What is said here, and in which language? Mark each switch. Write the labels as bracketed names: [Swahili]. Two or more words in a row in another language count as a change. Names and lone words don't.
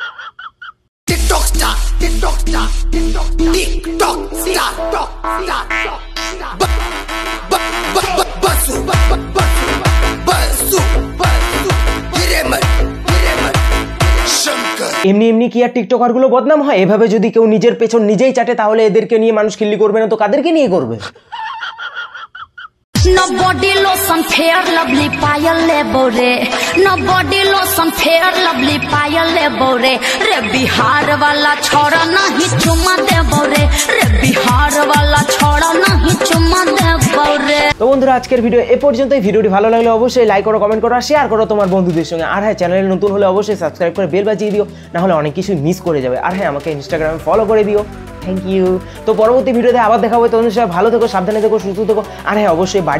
[Bangla] এমনি এমনি কি আর টিকটকার গুলো বদনাম হয়? এভাবে যদি কেউ নিজের পেছন নিজেই চাটে তাহলে এদেরকে নিয়ে মানুষ খিল্লি করবে না তো কাদেরকে নিয়ে করবে? [Bhojpuri] No [English] body lotion [Bhojpuri] fair lovely पहिले लेबो रे, no [English] body lotion [Bhojpuri] fair lovely पहिले लेबो रे, रे बिहार वाला छोरा नाहीं चुम्मा देबो रे, रे बिहार वाला छोरा नाहीं चुम्मा देबो रे। [Bangla] তো বন্ধুরা, আজকের ভিডিও এ পর্যন্তই। ভিডিওটি ভালো লাগলে অবশ্যই লাইক করো, কমেন্ট করো আর শেয়ার করো তোমার বন্ধুদের সঙ্গে। আর হ্যাঁ, চ্যানেলে নতুন হলে অবশ্যই সাবস্ক্রাইব করে বেল বাজিয়ে দিও, না হলে অনেক কিছু মিস করে যাবে। আর হ্যাঁ, আমাকে ইনস্টাগ্রামে ফলো করে দিও। [English] Thank you. [Bangla] তো পরবর্তী ভিডিওতে আবার দেখা হবে। তোমাদের সবাই ভালো থেকো, সাবধানে থেকো, সুস্থ থেকো।